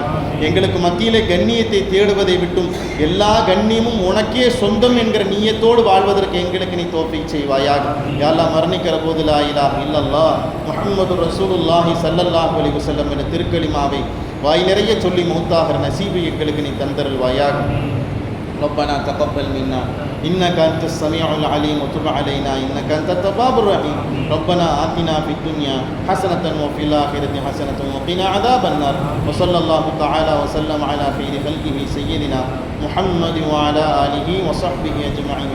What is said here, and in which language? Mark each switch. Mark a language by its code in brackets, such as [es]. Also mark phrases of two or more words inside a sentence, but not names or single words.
[ta] எங்களுக்கு மத்தியிலே கண்ணியத்தை தேடுவதை விட்டும் எல்லா கண்ணியமும் உனக்கே சொந்தம் என்கிற நீயத்தோடு வாழ்வதற்கு எங்களுக்கு நீ தௌஃபீக் செய்வாயாக. [ar] يا الله [ta] மரணிக்கிற போது [ar] لا إله إلا الله محمد رسول الله صلى الله عليه وسلم [ta] என்ற திருக்கலிமாவை வாய் நிறைய சொல்லி மௌத்தாகிற நசீபை எங்களுக்கு நீ தந்தருள்வாயாக. [ar] ربنا تقبل منا إنك أنت السميع العليم وتب علينا إنك أنت التواب الرحيم. ربنا آتنا في الدنيا حسنة وفي الآخرة حسنة وقنا عذاب النار. وصلى الله تعالى وسلم على خير خلقه سيدنا محمد وعلى آله وصحبه أجمعين.